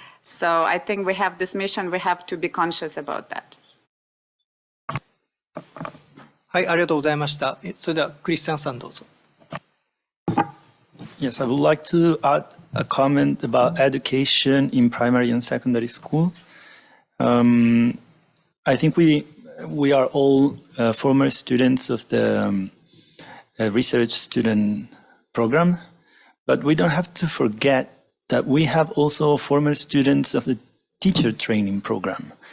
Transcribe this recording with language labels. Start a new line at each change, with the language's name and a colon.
English: So I think we have this mission. We have to be conscious about that.
Japanese: はい、ありがとうございました。それではクリスチャンさんどうぞ。
English: Yes, I would like to add a comment about education in primary and secondary school. I think we are all former students of the research student program, but we don't have to forget that we have also former students of the teacher training program.